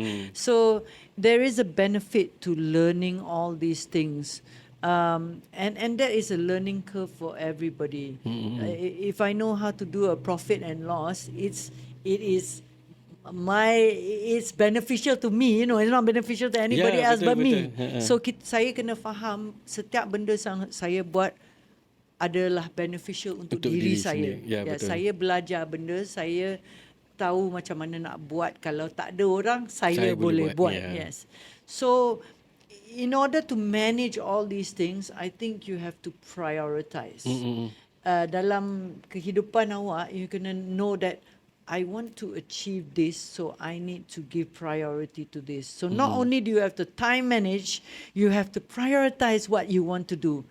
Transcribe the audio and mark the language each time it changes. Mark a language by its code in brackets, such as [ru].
[en] So there is a benefit to learning all these things. And that is a learning curve for everybody. If I know how to do a profit and loss, it's beneficial to me, it's not beneficial to anybody else but me. [ms] So saya kena faham setiap benda saya buat adalah beneficial untuk diri saya. Saya belajar benda, saya tahu macam mana nak buat. Kalau tak ada orang, saya boleh buat. [en] Yes. So in order to manage all these things, I think you have to prioritize. [ms] Dalam kehidupan awak, [en] you [ms] kena [en] know that I want to achieve this, so I need to give priority to this. So not only do you have to time manage, you have to prioritize what you want to do.